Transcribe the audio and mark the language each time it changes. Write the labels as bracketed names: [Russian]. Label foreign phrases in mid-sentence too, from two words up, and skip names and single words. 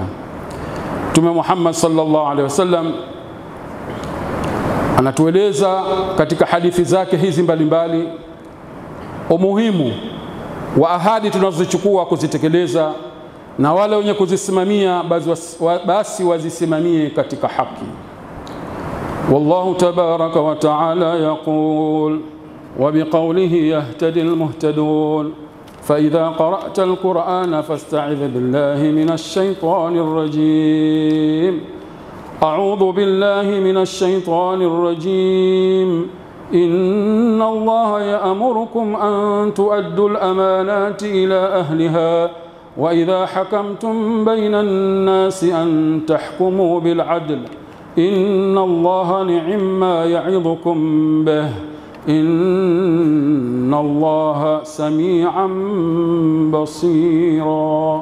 [Swahili] Mtume Muhammad [Arabic] صلى الله عليه وسلم [Swahili] anatueleza katika hadithi zake hizi mbalimbali umuhimu wa ahadi tunazochukua kuzitekeleza, na wale wenye kuzisimamia basi wazisimamie katika haki. [Arabic] والله تبارك وتعالى يقول، وبقوله يهتدي المهتدون، فإذا قرأت القرآن فاستعذ بالله من الشيطان الرجيم. أعوذ بالله من الشيطان الرجيم. إن الله يأمركم أن تؤدوا الأمانات إلى أهلها وإذا حكمتم بين الناس أن تحكموا بالعدل إن الله نعم ما يعظكم به إن الله سميعا بصيرا.